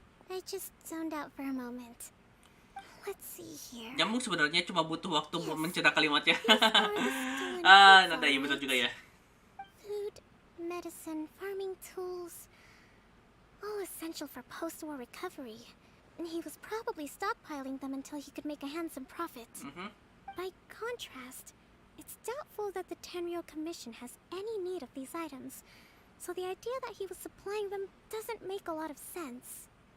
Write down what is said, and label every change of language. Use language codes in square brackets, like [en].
[en] I just zoned out for a moment. Let's see here. [id] Nyambung sebenarnya, cuma butuh waktu buat mencerna kalimatnya. Ah, nada ya, betul juga ya. [en] Food, medicine, farming tools, all essential for post-war recovery. And he was probably stockpiling them until he could make a handsome profit. By contrast, it's doubtful that the Tenryou Commission has any need of these items, so the idea that he was supplying them doesn't make a lot of sense.